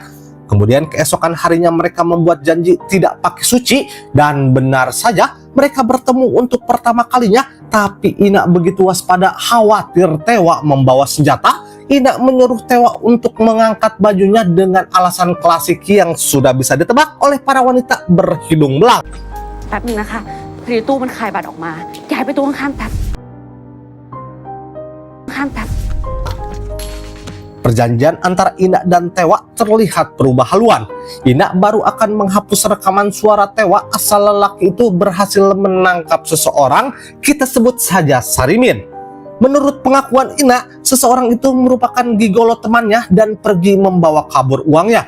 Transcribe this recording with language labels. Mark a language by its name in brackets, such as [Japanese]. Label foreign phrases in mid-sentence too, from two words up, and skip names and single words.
[Indonesian] Kemudian keesokan harinya mereka membuat janji tidak pakai suci, dan benar saja mereka bertemu untuk pertama kalinya. Tapi Ina begitu waspada, khawatir Tewa membawa senjata. Ina menyuruh Tewa untuk mengangkat bajunya dengan alasan klasik yang sudah bisa ditebak oleh para wanita berhidung belang. [Thai] แป๊บนึงนะคะพอดีตู้มันคายบัตรออกมาย้ายไปตู้ข้างๆแป๊บ [Indonesian] Perjanjian antara Ina dan Tewa terlihat berubah haluan. Ina baru akan menghapus rekaman suara Tewa asal lelaki itu berhasil menangkap seseorang, kita sebut saja Sarimin. Menurut pengakuan Ina, seseorang itu merupakan gigolo temannya dan pergi membawa kabur uangnya.